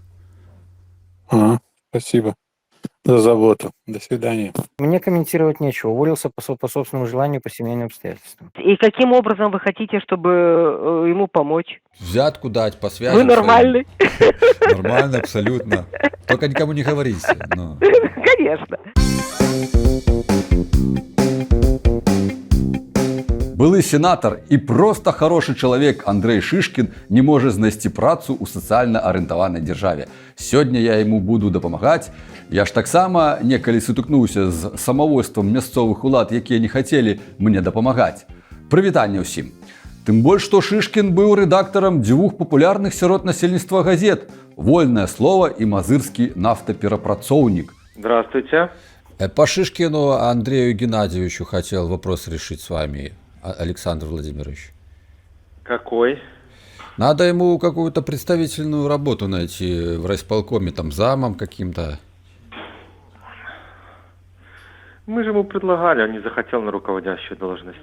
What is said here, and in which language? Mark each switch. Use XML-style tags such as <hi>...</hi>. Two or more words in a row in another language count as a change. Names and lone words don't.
<ru>Спасибо за заботу. До свидания. Мне комментировать нечего. Уволился по собственному желанию, по семейным обстоятельствам. И каким образом вы хотите, чтобы ему помочь? Взятку дать по связи. Вы нормальный? Нормально, абсолютно. Только никому не говорите. Конечно.</ru> <be>Былы сенатар і проста хорошы чалавек Андрэй Шышкін не можа знайсці працу ў сацыяльна арыентаванай дзяржаве. Сёння я яму буду дапамагаць. Я ж таксама некалі сутыкнуўся з самавольствам мясцовых улад, якія не хацелі мне дапамагаць. Прывітанне ўсім. Тым больш, што Шышкін быў рэдактарам дзвюх папулярных сярод насельніцтва газет «Вольнае слово» і «Мазырскі нафтаперапрацоўнік».</be> <ru>Здравствуйте. По Шишкину Андрею Геннадьевичу хотел вопрос решить с вами, Александр Владимирович. Какой? Надо ему какую-то представительную работу найти в райисполкоме, там замом каким-то. Мы же ему предлагали, он не захотел на руководящую должность.</ru>